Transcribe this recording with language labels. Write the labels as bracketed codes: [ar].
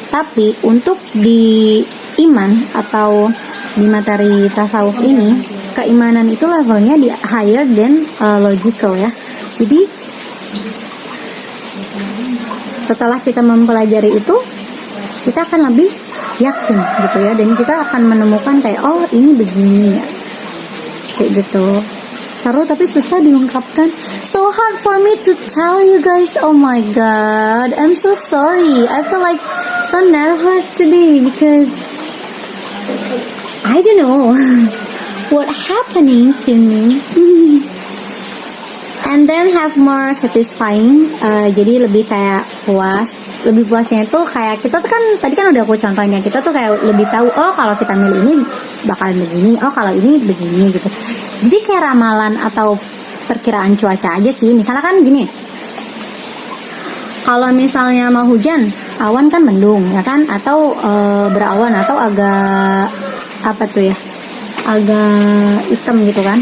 [id] Tapi untuk di iman atau di materi tasawuf ini, keimanan itu levelnya di [en] higher than logical [id] ya. Jadi setelah kita mempelajari itu, kita akan lebih yakin gitu ya, dan kita akan menemukan kayak, oh ini begini ya, kayak gitu. Seru tapi susah diungkapkan. [en] So hard for me to tell you guys. Oh my god, I'm so sorry. I feel like so nervous today because I don't know what happening to me. And then have more satisfying. [id] Jadi lebih kayak puas. Lebih puasnya itu kayak kita tuh kan tadi kan udah aku contohnya, kita tuh kayak lebih tahu, oh kalau kita milih ini bakalan begini, oh kalau ini begini gitu. Jadi kayak ramalan atau perkiraan cuaca aja sih. Misalnya kan gini, kalau misalnya mau hujan, awan kan mendung ya kan, atau berawan atau agak apa tuh ya, agak hitam gitu kan.